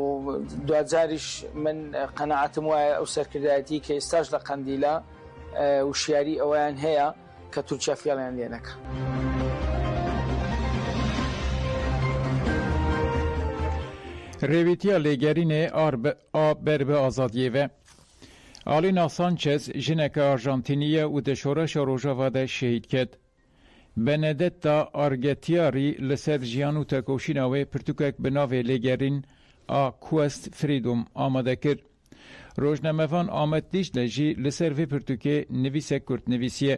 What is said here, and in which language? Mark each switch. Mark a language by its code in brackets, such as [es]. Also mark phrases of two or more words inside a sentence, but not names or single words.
[ckb] دوجاریش من قەنەعەتم وایە ئەو سەرکردایەتی کە ئێستاش لە قەندیلە وشیاری ئەویان هەیە کە تورکیا فێڵیان لێ نەکات. [ku] ریویتیا لێگەرینێ ئا بەر بە ئازادیێڤە Alina Sanchez jinek Arjantiniye û di şoreşa Rojava de şehîd ket. Benedetta Argetiari li ser jiyan û tekoşîna wê pirtûkek bi navê lêgerîn a [en] Quest Freedom [ku] amade kir. Rojnamevan Ahmet Dicle jî li ser vê pirtûkê nivîsek Kurd nivîsiye.